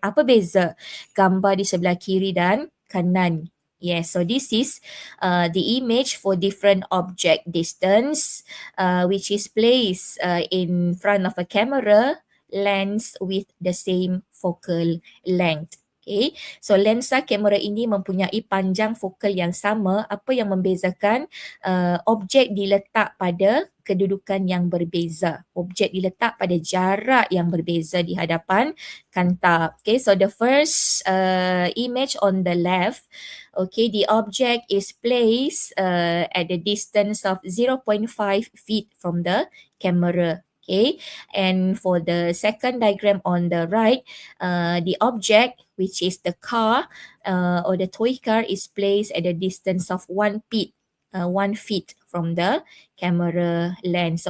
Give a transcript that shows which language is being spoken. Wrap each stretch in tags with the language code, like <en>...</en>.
<ms>Apa beza gambar di sebelah kiri dan kanan?</ms> <en>Yes, so this is the image for different object distance which is placed in front of a camera lens with the same focal length.</en> <ms>Okay, so lensa kamera ini mempunyai panjang fokal yang sama. Apa yang membezakan? Objek diletak pada kedudukan yang berbeza. Objek diletak pada jarak yang berbeza di hadapan kanta.</ms> <en>Okay, so the first image on the left, okay, the object is placed at the distance of 0.5 feet from the camera. Okay, and for the second diagram on the right, the object, which is the car or the toy car, is placed at a distance of 1 feet from the camera lens.</en>